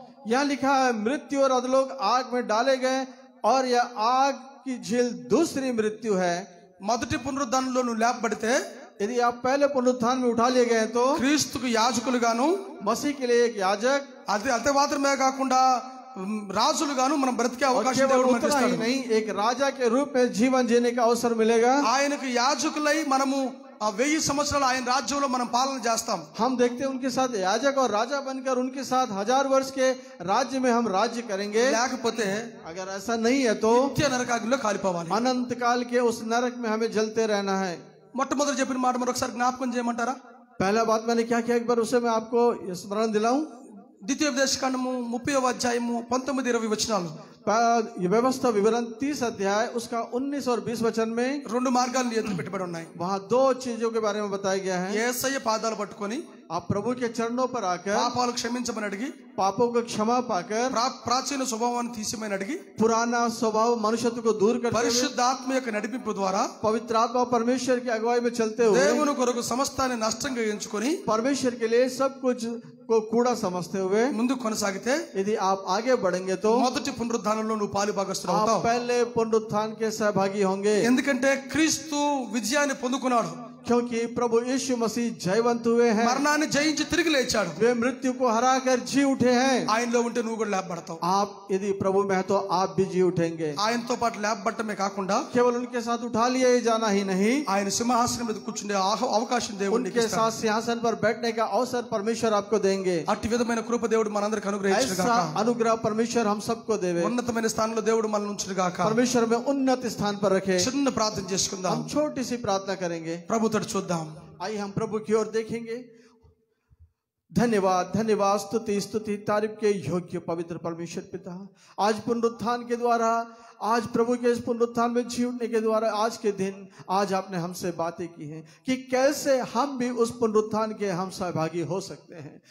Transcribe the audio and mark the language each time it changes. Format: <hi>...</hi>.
<hi>यहाँ लिखा है, मृत्यु और अधोलोक आग में डाले गए और यह आग की झील दूसरी मृत्यु है.</hi> <te>మొదటి పునరుద్ధానంలో నువ్వు లేపబడితే,</te> <hi>यदि आप पहले पुनरुत्थान में उठा लिए गए तो</hi> <te>క్రీస్తుకు యాజకులుగాను,</te> <hi>मसीह के लिए एक याजक,</hi> <te>అదే మాత్రమే కాకుండా రాజులుగాను మనం బ్రతికే</te> <hi>और</hi> <te>అవకాశం</te> <hi>केवल</hi> <te>దేవుడు మనకి</te> <hi>उतना ही</hi> <te>ఇస్తాడు.</te> <hi>नहीं, एक राजा के रूप में जीवन जीने का अवसर मिलेगा.</hi> <te>ఆయనకు యాజకులై మనము 1000 సంవత్సరాలు ఆయన రాజ్యంలో మనం పాలన చేస్తాం.</te> <hi>हम देखते हैं उनके साथ याजक और राजा बनकर उनके साथ 1000 वर्ष के राज्य में हम राज्य करेंगे.</hi> <te>లేకపోతే</te> <hi>अगर ऐसा नहीं है तो</hi> <te>నిత్య నరకాగ్నిలో కాలిపోవాలి.</te> <hi>अनंत काल के उस नरक में हमें जलते रहना है.</hi> <te>మొట్టమొదటి చెప్పిన మాట మరొకసారి జ్ఞాపకం చేయమంటారా?</te> <hi>पहला बात मैंने क्या किया, एक बार उसे मैं आपको स्मरण दिलाऊं.</hi> <te>ద్వితీయోపదేశకాండము 30వ అధ్యాయము 19-20 వచనాలు.</te> <hi>व्यवस्था विवरण 30 अध्याय उसका 19 और 20 वचन में</hi> <te>రెండు మార్గాలు నీ ఎదురు పెట్టబడి ఉన్నాయి.</te> <hi>वहाँ 2 चीजों के बारे में बताया गया है.</hi> <te>యేసయ్య పాదాలు పట్టుకొని</te> <hi>आप प्रभु के चरणों पर आकर</hi> <te>పాపాలు క్షమించమని అడిగి,</te> <hi>पापों को क्षमा पाकर</hi> <te>ప్రాచీన స్వభావాన్ని తీసిమని అడిగి,</te> <hi>पुराना स्वभाव मनुष्यत्व को दूर करते हुए</hi> <te>పరిశుద్ధాత్మ యొక్క నడిపింపు ద్వారా</te> <hi>पवित्र आत्मा परमेश्वर की अगुवाई में चलते हुए</hi> <te>దేవుని కొరకు సమస్తాన్ని నష్టంగా ఎంచుకొని</te> <hi>परमेश्वर के लिए सब कुछ को कूड़ा समझते हुए</hi> <te>ముందుకు కొనసాగితే</te> <hi>यदि आप आगे बढ़ेंगे तो</hi> <te>మొదటి పునరుద్ధానంలో నువ్వు పాలు భాగస్తులు</te> <hi>आप</hi> <te>అవుతావు.</te> <hi>पहले पुनरुत्थान के सहभागी होंगे.</hi> <te>ఎందుకంటే క్రీస్తు విజయాన్ని పొందుకున్నాడు.</te> <hi>क्योंकि प्रभु यीशु मसीह जयवंत हुए हैं.</hi> <te>మరణాన్ని జయించి తిరిగి లేచాడు.</te> <hi>वे मृत्यु को हराकर जी उठे हैं.</hi> <te>ఆయనలో ఉంటే నువ్వు కూడా లేపబడతావు.</te> <hi>आप यदि प्रभु में है तो आप भी जी उठेंगे.</hi> <te>ఆయనతో పాటు లేపబడటమే కాకుండా</te> <hi>केवल उनके साथ उठा लिया जाना ही नहीं,</hi> <te>ఆయన సింహాసనం మీద కూర్చుండే అవకాశం దేవుడు నీకు</te> <hi>उनके</hi> <te>ఇస్తాడు.</te> <hi>साथ सिंहासन पर बैठने का अवसर परमेश्वर आपको देंगे.</hi> <te>అట్టి విధమైన కృప దేవుడు మనందరికి అనుగ్రహించును</te> <hi>ऐसा</hi> <te>గాక.</te> <hi>अनुग्रह परमेश्वर हम सबको देवे.</hi> <te>ఉన్నతమైన స్థానంలో దేవుడు మనల్ని ఉంచును గాక.</te> <hi>परमेश्वर में उन्नत स्थान पर रखे.</hi> <te>చిన్న ప్రార్థన చేసుకుందాం.</te> <hi>हम छोटी सी प्रार्थना करेंगे.</hi> <te>ప్రభుతో చూద్దాం.</te> <hi>आइए हम प्रभु की ओर देखेंगे. धन्यवाद धन्यवाद स्तुति स्तुति तारीफ के योग्य पवित्र परमेश्वर पिता, आज पुनरुत्थान के द्वारा, आज प्रभु के इस पुनरुत्थान में जी उठने के द्वारा आज के दिन आज आपने हमसे बातें की हैं कि कैसे हम भी उस पुनरुत्थान के हम सहभागी हो सकते हैं.</hi>